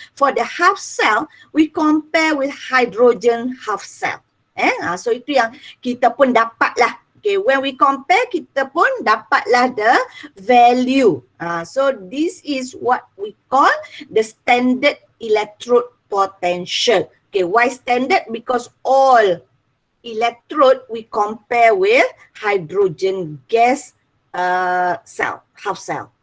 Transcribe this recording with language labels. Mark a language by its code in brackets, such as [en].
[en] For the half cell, we compare with hydrogen half cell. [ms] So itu yang kita pun dapatlah. [en] Okay, when we compare, [ms] kita pun dapatlah [en] the value. So this is what we call the standard electrode potential. Okay, why standard? Because all electrode we compare with hydrogen gas cell, half cell.